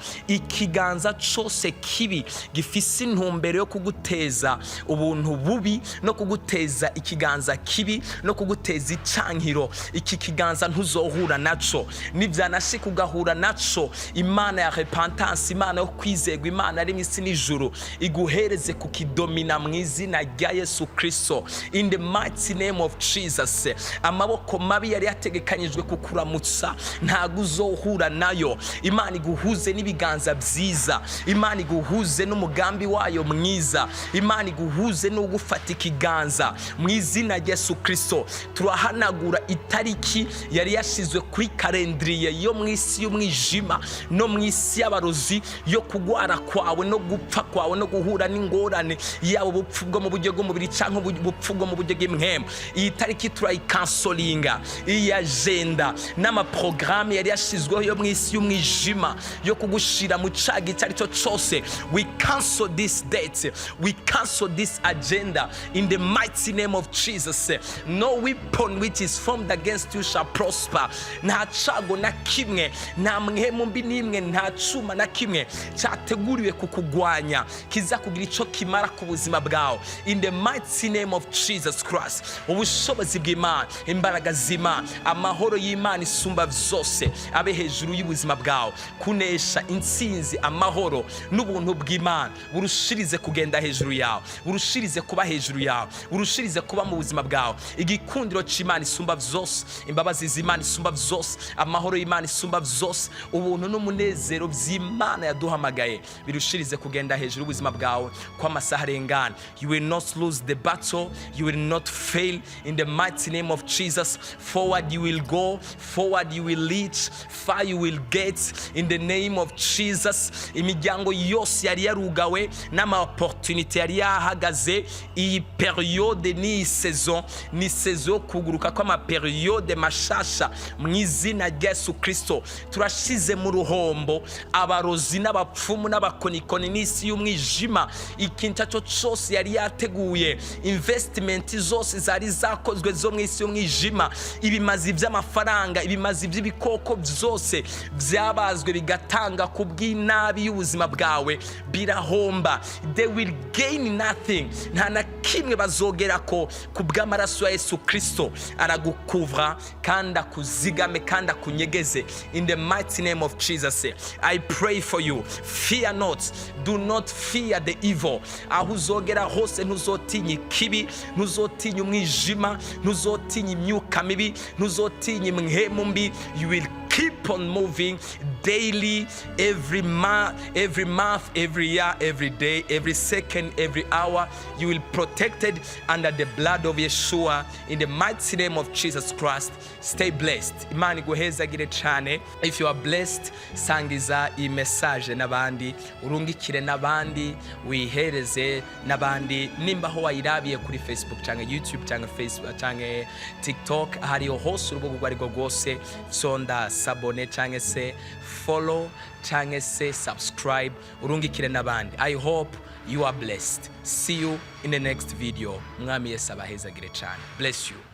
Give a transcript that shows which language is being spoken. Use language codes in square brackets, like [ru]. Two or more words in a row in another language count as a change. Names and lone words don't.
[rn] Ikiganza cyose kibi gifise intumbero yo kuguteza ubuntu bubi no kuguteza ikiganza kibi no kuguteza icankiro, iki kiganza ntuzohura naco, nivyanashika ugahura naco, Imana ya repentance, Imana yo kwizegwa, Imana ari mw'isi n'ijuru iguhereze kukidomina mu izina rya Yesu Kristo, [en] in the mighty name of Jesus. [rn] Amaboko mabi yari yategekanyijwe kukuramutsa ntago uzohura nayo, Imana iguhuze n'ibiganza byiza, Imana iguhuze n'umugambi wayo mwiza, Imana iguhuze no gufata ikiganza mu izina rya Yesu Kristo. Turahanagura itariki yari yashizwe kuri kalendriye yo mw'isi y'umwijima no mw'isi y'abarozi yo kugwara kwawe no gupfa kwawe no guhura n'ingorane yabo bupfu bwo mu buryo bw'umubiri canke bupfu bwo mu buryo bw'imhemu. Iyi tariki turayikansolinga, iyi agenda n'amaprograme yari yashizweho yo mw'isi y'umwijima yo kugushira mu caga icyo aricyo cyose. [en] We cancel this date, we cancel this agenda in the mighty name of Jesus. No weapon which is formed against you shall prosper. [rn] Nta cago na kimwe, nta mhemu mbi nimwe, nta cuma na kimwe cyateguriwe kukugwanya kiza kugira ico kimara ku buzima bwawe, [en] in the mighty name of Jesus Christ. [rn] Ubushobozi bw'Imana, imbaraga z'Imana, amahoro y'Imana isumba vyose abe hejuru y'ubuzima bwawe, kunesha intsinzi, amahoro n'ubuntu bw'Imana burushirize kugenda hejuru yawe, burushirize kuba hejuru yawe, burushirize kuba mu buzima bwawe. Igikundiro c'Imana isumba vyose, imbabazi z'Imana isumba vyose, amahoro y'Imana isumba vyose, ubuntu n'umunezero by'Imana yaduhamagaye birushirize kugenda hejuru y'ubuzima bwawe kwa masaha arengana. [en] You will not lose the battle, you will not fail, in the mighty name of Jesus. Forward you will go, forward you will reach, far you will get, in the name of Jesus. [rn] Imiryango yose yari yarugawe n'ama opportunity yari yahagaze, iyi periode ni saison, ni saison kuguruka kwa ma periode mashasha mu izina rya Yesu Kristo. Turashize mu ruhombo abarozi n'abapfumu n'abakonikoni n'isi y'umwijima, ikintu cyo cyose yari yateguye, investment zose zari zakozwe zo mu isi y'umwijima, ibimazi by'amafaranga, ibimazi by'ibikoko byose byabazwe bigatanga kubw'inabi y'ubuzima bwawe birahomba. [en] They will gain nothing, [rn] nta na kimwe bazogera ko kubw'amaraso ya Yesu Kristo. Aragukuvra kandi akuzigame kandi akunyegeze, [en] in the mighty name of Jesus. I pray for you, fear not, do not fear the evil. [rn] Aho uzogera hose ntuzotinya ikibi, ntuzotinya umwijima, ntuzotinya imyuka mibi, ntuzotinya imhemu mbi. [en] You will keep on moving daily, every month, every year, every day, every second, every hour. You will protected under the blood of Yeshua, in the mighty name of Jesus Christ. Stay blessed. [rn] Imana iguhezagire cyane. [en] If you are blessed, [rn] sangiza iyi message n'abandi, urungikire n'abandi, wihereze n'abandi. Nimba ho wayirabiye kuri Facebook cyangwa YouTube cyangwa Facebook cyangwa TikTok, hariho hose urubuga rwari rwose, sonda sabone cyangwa se follow cyangwa se subscribe, urungikire n'abandi. [en] I hope you are blessed. See you in the next video. [rn] Mwami Yesu abahezagire cyane. [en] Bless you.